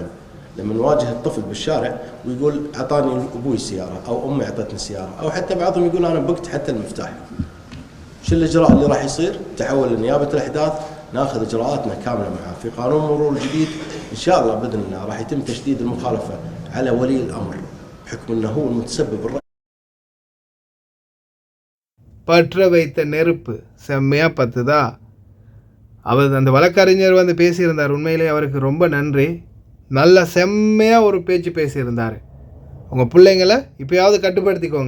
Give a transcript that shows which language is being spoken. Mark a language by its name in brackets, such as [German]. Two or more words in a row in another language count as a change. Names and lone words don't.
[Arabic] لما نواجه الطفل بالشارع ويقول أعطاني أبوي سيارة أو أمي أعطتني سيارة أو حتى بعضهم يقول أنا بقت حتى المفتاح. شو الإجراء اللي راح يصير؟ تحول لنيابة الأحداث ناخذ إجراءاتنا كاملة معه. في قانون مرور الجديد إن شاء الله بإذن الله راح يتم تشديد المخالفة على ولي الأمر بحكم أنه هو المتسبب [Tamil] பற்ற வைத்த நெருப்பு செம்மையாக பத்துதா. அவர் அந்த வழக்கறிஞர் வந்து பேசியிருந்தார். உண்மையிலே அவருக்கு ரொம்ப நன்றி. நல்ல செம்மையாக ஒரு பேச்சு பேசியிருந்தார். உங்கள் பிள்ளைங்களை இப்போயாவது கட்டுப்படுத்திக்கோங்க.